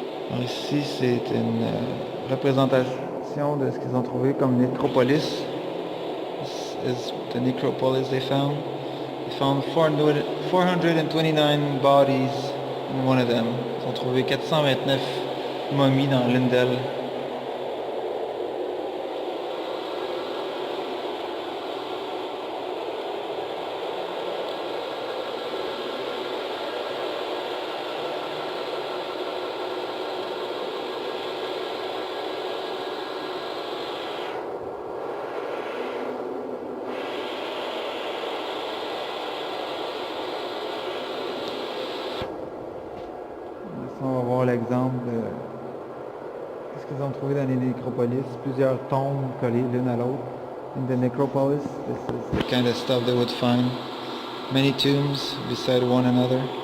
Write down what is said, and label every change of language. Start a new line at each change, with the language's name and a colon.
French: Alors ici, c'est une représentation de ce qu'ils ont trouvé comme nécropolis.
English: This is the necropolis they found. They found 429 bodies in one of them.
French: Ils ont trouvé 429 momies dans l'une d'elles. On va voir l'exemple de ce qu'ils ont trouvé dans les nécropolis. Plusieurs tombes collées l'une à l'autre.
English: In the necropolis, this is the kind of stuff they would find. Many tombs beside one another.